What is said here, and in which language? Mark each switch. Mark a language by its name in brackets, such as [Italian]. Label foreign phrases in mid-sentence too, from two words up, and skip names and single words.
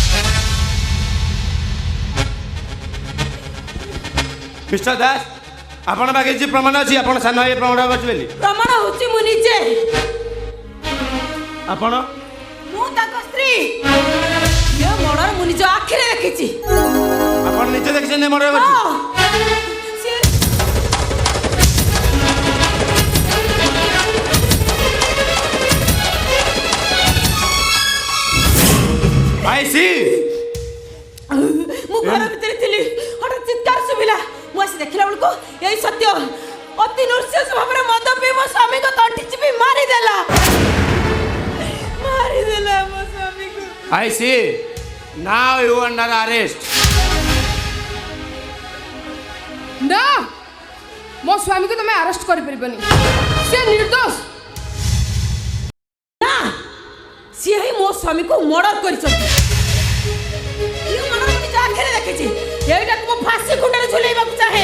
[Odia] ମିଷ୍ଟର ଦାସ ଆପଣ ପାଖରେ କିଛି ପ୍ରମାଣ ଅଛି ଆପଣ ସାନ ଭାଇ ପ୍ରମାଣ କରିଛି ବୋଲି? ପ୍ରମାଣ ହଉଛି ମୁଁ ନିଜେ। ଆପଣ? ମୁଁ ତାଙ୍କ ସ୍ତ୍ରୀ। ଏ ମର୍ଡର ମୁଁ ନିଜ ଆଖିରେ ଦେଖିଛି। ଆପଣ ନିଜେ ଦେଖିଛନ୍ତି ମର୍ଡର କରିଛି? [English] I see. ମୁଁ ଘର ଭିତରେ ଥିଲି ହଠାତ୍ ଚିତ୍କାର ଶୁଭିଲା। ମୁଁ ଆସି ଦେଖିଲା ବେଳକୁ ଏଇ ସତ୍ୟ ଅତି ନୃଶଂସ ଭାବରେ ମଦ ପିଇ ମୋ ସ୍ୱାମୀକୁ ତଣ୍ଟି ଚିପି ମାରିଦେଲା ମୋ ସ୍ୱାମୀକୁ। I see. Now you are under arrest. [Odia] ନା ମୋ ସ୍ୱାମୀକୁ ତମେ ଆରେଷ୍ଟ କରିପାରିବନି। ସେ ନିର୍ଦ୍ଦୋଷ। ନା ସିଏ ହିଁ ମୋ ସ୍ୱାମୀକୁ ମର୍ଡର କରିଛନ୍ତି। ଆଖିରେ ଦେଖିଛି। ଏଇଟାକୁ ମୁଁ ଫାଶୀ ଖୁଣ୍ଟରେ ଝୁଲେଇବାକୁ ଚାହେଁ।